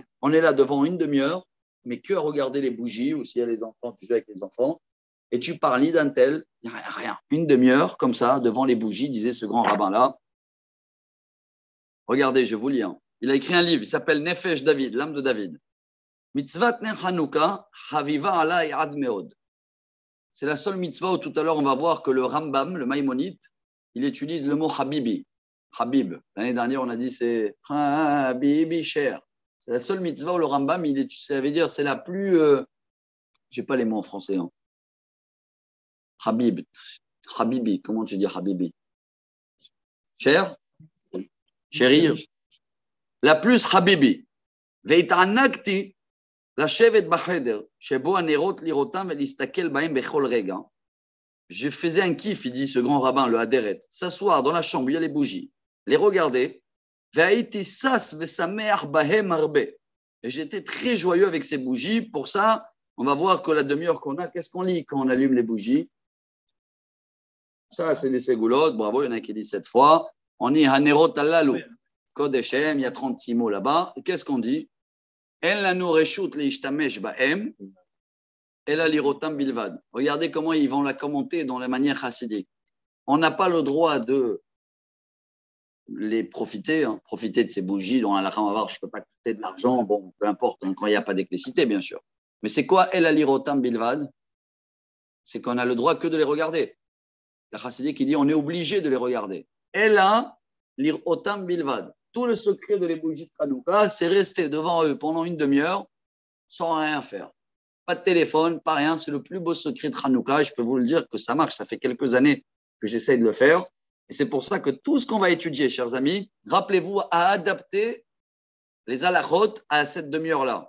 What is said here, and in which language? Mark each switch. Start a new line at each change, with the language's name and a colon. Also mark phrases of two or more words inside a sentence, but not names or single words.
French: On est là devant une demi-heure, mais que à regarder les bougies, ou s'il y a les enfants, tu joues avec les enfants, et tu parles ni d'un tel, il n'y a rien. Une demi-heure, comme ça, devant les bougies, disait ce grand rabbin-là. Regardez, je vous lis. Hein. Il a écrit un livre, il s'appelle Nefesh David, l'âme de David.
Hebrew: מצוות נר חנוכה חביבה עלי עד מאוד.
French: C'est la seule mitzvah où tout à l'heure, on va voir que le Rambam, le Maïmonite, il utilise le mot Habibi. Habib. L'année dernière, on a dit c'est Habibi cher. C'est la seule mitzvah où le Rambam, ça veut dire c'est la plus. Je n'ai pas les mots en français. Hein. Habib. Habibi. Comment tu dis Habibi? Cher? Chérie? La plus Habibi.
Hebrew: Veita'anakti, לשבת בחדר, שבו הנרות לראותם ולהסתכל בהם בכל רגע.
French: Je faisais un kiff, il dit ce grand rabbin, le Haderet, s'asseoir dans la chambre où il y a les bougies, les regarder,
Hebrew: והייתי שש ושמח בהם הרבה.
French: Et j'étais très joyeux avec ces bougies. Pour ça, on va voir que la demi-heure qu'on a, qu'est-ce qu'on lit quand on allume les bougies? Ça, c'est des ségoulottes. Bravo, il y en a qui disent 7 fois. On dit
Hebrew: הנרות הללו,
French: Kodeshem, il y a 36 mots là-bas. Et qu'est-ce qu'on dit?
Hebrew: אין לנו רשות להשתמש בהם, אלא לראותם בלבד.
French: Regardez comment ils vont la commenter dans la manière chassidique. On n'a pas le droit de les profiter, hein, profiter de ces bougies dont on va voir, je ne peux pas coûter de l'argent, bon, peu importe, hein, quand il n'y a pas d'électricité, bien sûr. Mais c'est quoi
Hebrew: אלא לראותם בלבד?
French: C'est qu'on a le droit que de les regarder. La chassidique qui dit on est obligé de les regarder.
Hebrew: אלא לראותם בלבד.
French: Tout le secret de les bougies de Hanouka, c'est rester devant eux pendant une demi-heure sans rien faire. Pas de téléphone, pas rien. C'est le plus beau secret de Hanouka. Je peux vous le dire que ça marche. Ça fait quelques années que j'essaie de le faire. Et c'est pour ça que tout ce qu'on va étudier, chers amis, rappelez-vous à adapter les halachot à cette demi-heure-là.